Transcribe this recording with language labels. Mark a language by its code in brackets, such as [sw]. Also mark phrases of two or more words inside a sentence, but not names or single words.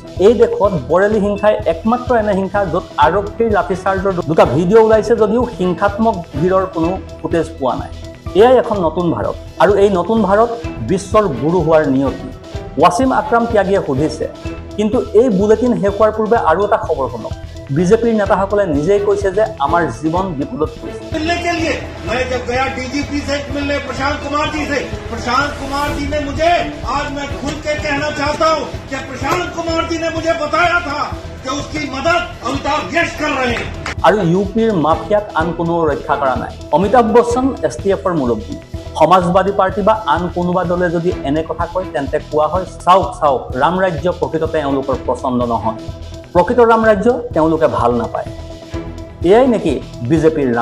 [as] এই দেশত বৰেলী হিংসাই একমাত্ৰ এনে হিংসা য'ত আৰক্ষীৰ লাঠিচাৰ্জৰ 2টা ভিডিঅ' ওলাইছে যদিও হিংসাত্মক ভিৰৰ কোনো ফুটেজ পোৱা নাই। এয়াই এখন নতুন ভাৰত, আৰু এই নতুন ভাৰত বিশ্বৰ গুৰু হোৱাৰ নিয়তি। ৱাছিম আকৰাম ত্যাগীয়ে সুধিছে, কিন্তু এই বুলেটিন শেষ হোৱাৰ পূৰ্বে আৰু এটা খবৰ শুনক। বিজেপিৰ নেতাসকলে নিজেই কৈছে যে আমাৰ জীৱন বিপদত পৰিছে। [hi] मिलने के लिए मैं जब गया डीजीपी से मिलने प्रशांत कुमार जी से, प्रशांत कुमार जी ने मुझे, आज मैं खुल के कहना चाहता हूं कि प्रशांत कुमार जी ने मुझे बताया था कि उसकी मदद अमिताभ यश कर रहे हैं। [as] আৰু ইউপিৰ মাফিয়াক আন কোনো ৰক্ষা কৰা নাই। অমিতাভ বচ্চন এছটিএফৰ মুৰব্বী। সমাজবাদী পাৰ্টি বা আন কোনোবা দলে যদি এনে কথা কয় তেন্তে কোৱা হয় চাওক ৰাম ৰাজ্য প্ৰকৃততে এওঁলোকৰ পচন্দ নহয়। প্ৰকৃত ৰাম ৰাজ্য তেওঁলোকে ভাল নাপায়। এয়াই নেকি বিজেপিৰ ৰাম ৰাজ্য?